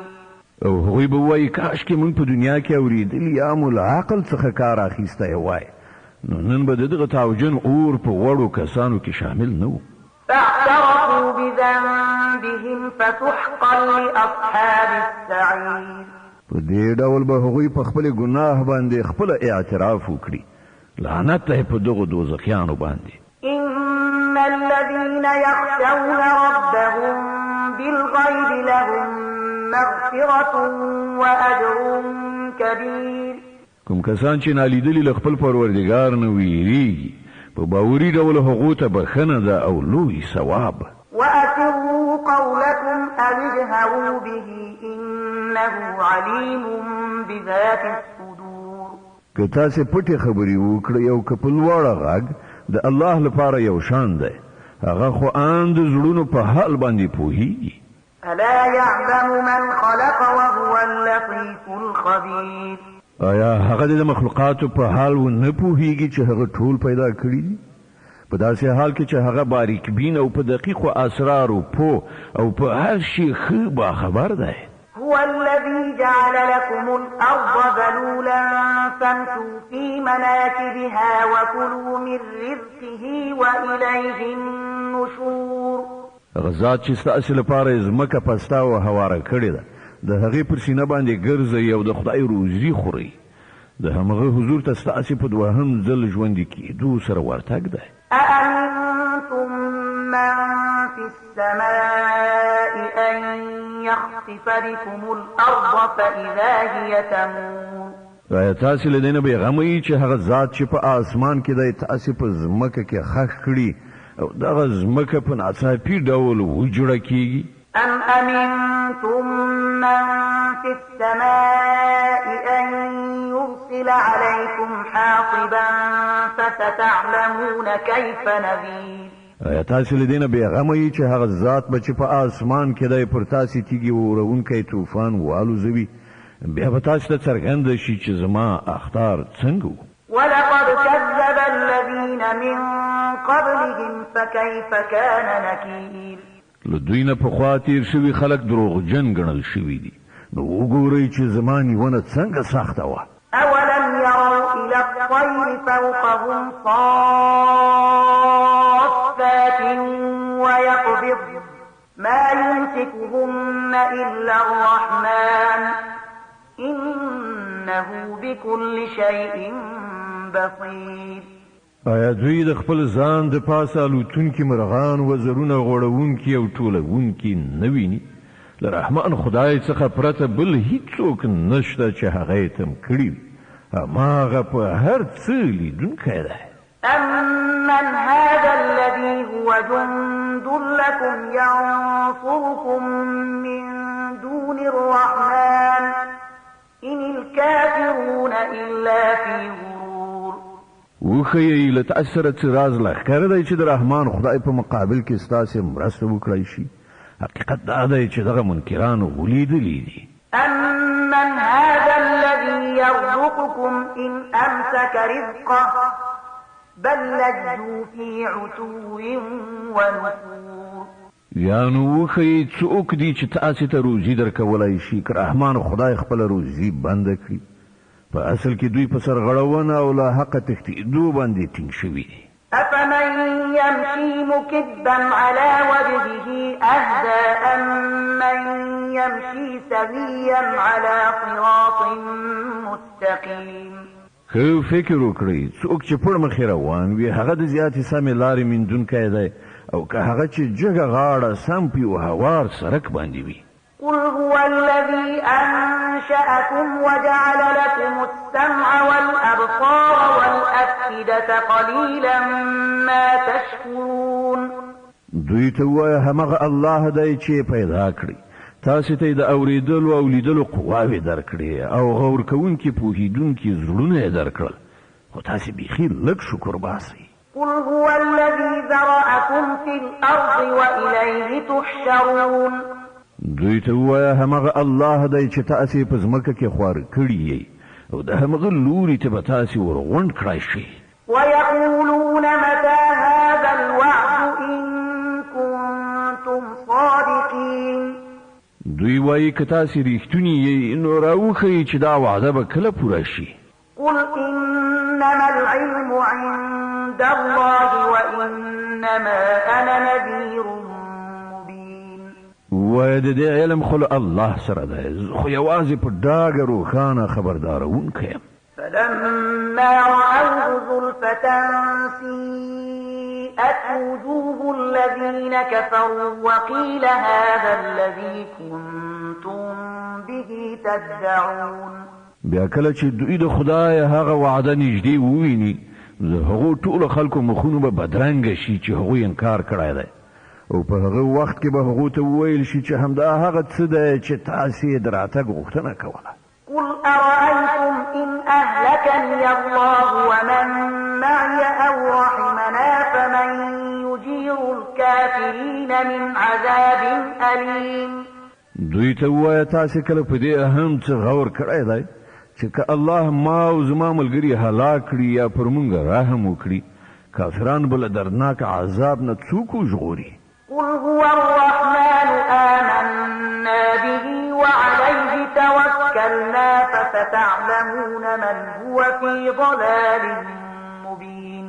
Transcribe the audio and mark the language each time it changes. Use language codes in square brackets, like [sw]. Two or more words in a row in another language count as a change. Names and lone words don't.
[ps] او هغوی به وایي کاشکې موږ په دنیا کې اورېدلي یا مو له عقل څخه کار اخیستی وای نو نن به د دغه تاوجن اور په وړو کسانو کې شامل نه و. [ar] فاعترفوا بذنبهم فسحقا لأصحاب السعير. [ps] په دې ډول به هغوی په خپل ګناه باندې خپل اعتراف وکړي. لعنت دی په دغو دوزخیانو باندې. [ar] إن الذين يخشون ربهم بالغيب لهم مغفرة وأجر كبير. [ps] کوم کسان چې نالیدلي له خپل پروردګار نه ویریږي په باوري ډول هغو ته بخښنه ده او لوی ثواب. [ar] وأسروا قولكم أو اجهروا به إنه عليم بذات الصدور. [ps] که تاسې پټې خبرې وکړئ او که په لوړه غږ د الله لپاره یو شان دی هغه خو ان د زړونو په حال باندې پوهیږي. [ar] ألا يعلم من خلق وهو اللطيف الخبير. [ps] آیا هغه د مخلوقاتو په حال و نه پوهیږي چې هغه ټول پیدا کړي دي؟ په داسې حال کې چې هغه باریک بین او په دقیقو اسرارو پوه او په هر شي ښه باخبر دی. [ar] هو الذي جعل لكم الأرض ذلولا فامشوا في مناكبها وكلوا من رزقه وإليه النشور. [ps] غزات چې ستاسو لپاره ځمکه پسته او هواره کړې ده، د هغې پر سینه باندې ګرځئ او د خدای روزي خورئ. د همغه حضور ته ستاسو په دوهم ځل ژوندي کېدو سره ورتګ دی. [ar] أأمنتم من في السماء أن يخسف بكم الأرض فإذا هي تمور. [ps] آیا تاسو له دې نه بېغمه یئ چې هغه ذات چې په آسمان کې دی تاسو په ځمکه کې خښ کړي او دغه ځمکه په ناڅاپي ډول وجوړه کېږي؟ [ar] أم أمنتم من في السماء أن يرسل عليكم حاصبا فستعلمون كيف نذير. [ps] آیا تاسو له دې نه بېغمه یئ چې هغه ذات به چې په آسمان کې دی پر تاسې تیږې وروونکی طوفان والوزوي، بیا به تاسو ته څرګنده شي چې زما اخطار څنګه و. [ar] ولقد كذب الذين من قبلهم فكيف كان نكير. [ps] له دوی نه پخوا تېر شوي خلک دروغجن ګڼل شوي دي، نو وګورئ چې زما نیونه څنګه سخته وه. [ar] أولم يروا إلى الطير فوقهم صافات ويقبض ما يمسكهن إلا الرحمن إنه بكل شيء بصير. [ps] آیا دوی د خپل ځان د پاسه الوتونکي مرغان وزرونه غوړونکي او ټولونکي نه ویني؟ له رحمان خدای څخه پرته بل هیڅوک نشته چې هغه یې تم کړي وي. هماغه په هر څه لیدونکی دی. [ar] أمن هذا الذي هو جند لكم ينصركم من دون الرحمن إن الكافرون إلا في غرور. [ps] وښیئ له تاسو سره څه راز لښکر دی چې د رحمان خدای په مقابل کې ستاسې مرسته وکړی شي؟ حقیقت دا دی چې دغه منکرانو ولیدلي دي. [ar] أمن هذا الذي يرزقكم إن أمسك رزقه بل لجوا في عتو ونفور. [ps] یا نو وښیئ څوک دي چې تاسې ته روزي درکولی شي که رحمان خدای خپله روزي بنده کړي؟ په اصل کې دوی په سرغړونه او له حقه تښتېدو باندې ټینګ شوي دي. [ar] أفمن يمشي مكبا على وجهه أهدى أمن يمشي سويا على صراط مستقيم. [ps] که فکر وکړئ څوک چې پړ مخې روان وي هغه د زیاتې سمې لارې میندونکی دی او که هغه چې جګه غاړه سم په یو هوار سړک باندې وي. [ar] قل هو الذي أنشأكم وجعل لكم السمع والأبصار والأفئدة قليلا ما تشكرون. [ps] دوی ته ووایه همغه الله دی چې پیدا کړي، تاسې ته یې د اورېدلو او لیدلو قواوې درکړې او غور کوونکي پوهېدونکي زړونه یې درکړل، خو تاسې بیخي لږ شکر باسئ. [ar] قل هو الذي ذرأكم في الأرض وإليه تحشرون. [ps] دوی ته ووایه همغه الله دی چې تاسې په ځمکه کې خواره کړي یئ او د همغه لوري ته به تاسې ورغونډ کړی شئ. [ar] ويقولون متى هذا الوعد إن كنتم صادقين. [ps] دوی وایي که تاسې ریښتوني یئ نو راوښیئ چې دا وعده به کله پوره شي. [ar] قل إنما العلم عند الله وإنما أنا نذير مبين. [ps] وایه د دې علم خو له الله سره دی، خو یوازې په ډاګه روښانه خبردارونکی یم. [ar] فلما رأوه زلفة سيئت وجوه الذين كفروا وقيل هذا الذي كنتم به تدعون. [ps] بیا کله چې دوی د خدای هغه وعده نږدې وویني د هغو ټولو خلکو مخونو به بدرنګه شي چې هغوی انکار کړی دی او په هغه وخت کې به هغو ته وویل شي چې همدا هغه څه دی چې تاسې یې د راتګ غوښتنه کوله. [ar] قل أرأيتم إن أهلكني الله ومن معي أو رحمنا فمن يجير الكافرين من عذاب أليم. [ps] دوی ته ووایه تاسې کله په دې هم څه غور کړی دی چې که الله ما او زما ملګري هلاک کړي یا پر موږ رحم وکړي کافران به له دردناک عذاب نه څوک وژغوري [ar] قل هو الرحمن آمنا به وعليه توكلنا فستعلمون من هو في ضلال مبين